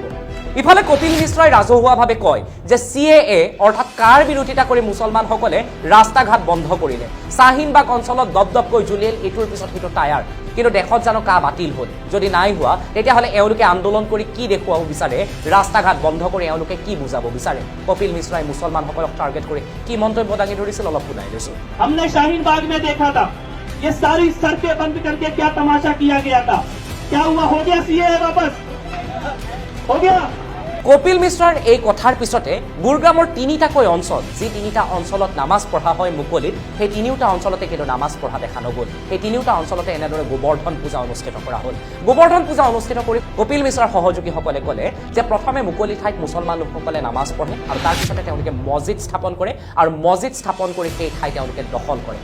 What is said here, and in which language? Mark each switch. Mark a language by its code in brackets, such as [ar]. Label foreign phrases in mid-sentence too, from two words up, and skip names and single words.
[as] ইফালে কপিল মিশ্ৰাই ৰাজহুৱাভাৱে কয় যে CAA অৰ্থাৎ কাৰ বিৰোধিতা কৰি মুছলমানসকলে ৰাস্তা ঘাট বন্ধ কৰিলে। শ্বাহিনবাগ অঞ্চলত দপদপকৈ জ্বলিল ইটোৰ পিছত সিটো টায়াৰ, কিন্তু দেশত জানো কা বাতিল হ'ল? যদি নাই হোৱা তেতিয়াহ'লে এওঁলোকে আন্দোলন কৰি কি দেখুৱাব বিচাৰে? ৰাস্তা ঘাট বন্ধ কৰি এওঁলোকে কি বুজাব বিচাৰে? কপিল মিশ্ৰাই মুছলমানসকলক টাৰ্গেট কৰি কি মন্তব্য দাঙি ধৰিছিল অলপ শুনাই লৈছো। [hi] हमने शाहीन बाग में देखा था, ये सारी सड़कें बंद करके क्या तमाशा किया गया था। क्या हुआ? हो गया CAA वापस? हो गया? [as] কপিল মিশ্ৰাৰ এই কথাৰ পিছতে গুৰুগ্ৰামৰ 3টাকৈ অঞ্চল, যি 3টা অঞ্চলত নামাজ পঢ়া হয় মুকলিত, সেই 3টা অঞ্চলতে কিন্তু নামাজ পঢ়া দেখা নগ'ল। সেই 3টা অঞ্চলতে এনেদৰে গোবৰ্ধন পূজা অনুষ্ঠিত কৰা হ'ল। গোবৰ্ধন পূজা অনুষ্ঠিত কৰি কপিল মিশ্ৰাৰ সহযোগীসকলে ক'লে যে প্ৰথমে মুকলি ঠাইত মুছলমান লোকসকলে নামাজ পঢ়ে আৰু তাৰপিছতে তেওঁলোকে মছজিদ স্থাপন কৰে আৰু মছজিদ স্থাপন কৰি সেই ঠাই তেওঁলোকে দখল কৰে।